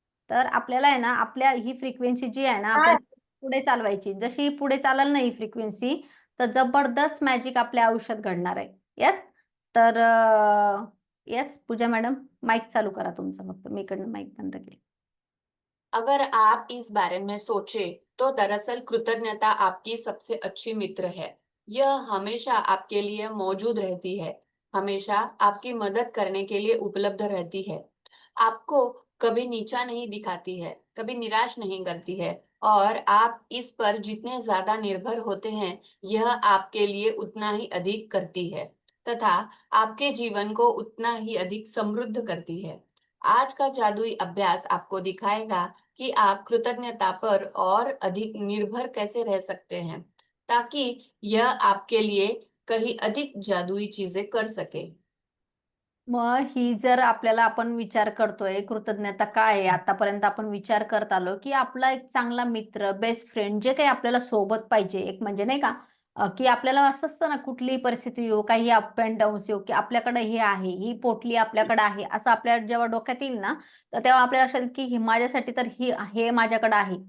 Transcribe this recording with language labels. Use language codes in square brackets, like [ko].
[mr] तर आपल्याला आहे ना आपल्या ही फ्रिक्वेन्सी जी आहे ना काय? आपल्याला पुढे चालवायची. जशी ही पुढे चालेल ना ही फ्रिक्वेन्सी, तर जबरदस्त मॅजिक आपल्या आयुष्यात घडणार आहे. येस. तर येस पूजा मॅडम, माईक चालू करा तुमचं, फक्त मी इकडनं माईक बंद केली. [hi] अगर आप इस बारे में सोचे तो दरअसल कृतज्ञता आपकी सबसे अच्छी मित्र है। यह हमेशा आपके लिए मौजूद रहती है, हमेशा आपकी मदद करने के लिए उपलब्ध रहती है, आपको कभी नीचा नहीं दिखाती है, कभी निराश नहीं करती है, और आप इस पर जितने ज्यादा निर्भर होते हैं, यह आपके लिए उतना ही अधिक करती है तथा आपके जीवन को उतना ही अधिक समृद्ध करती है। आज का जादुई अभ्यास आपको दिखाएगा कि आप कृतज्ञता पर और अधिक निर्भर कैसे रह सकते हैं, ताकि यह आपके लिए कहीं अधिक जादुई चीजें कर सके। [mr] मग ही जर आपल्याला आपण विचार करतोय कृतज्ञता काय आहे, आतापर्यंत आपण विचार करत आलो की आपला एक चांगला मित्र, बेस्ट फ्रेंड, जे काही आपल्याला सोबत पाहिजे, एक म्हणजे नाही का की आपल्याला असं असतं ना, कुठलीही परिस्थिती येऊ, काही अप अँड डाऊन्स येऊ, की आपल्याकडे हे आहे, ही पोटली आपल्याकडे आहे, असं आपल्या जेव्हा डोक्यात येईल ना, तर तेव्हा आपल्याला लक्षात येईल की माझ्यासाठी तर ही हे माझ्याकडे आहे.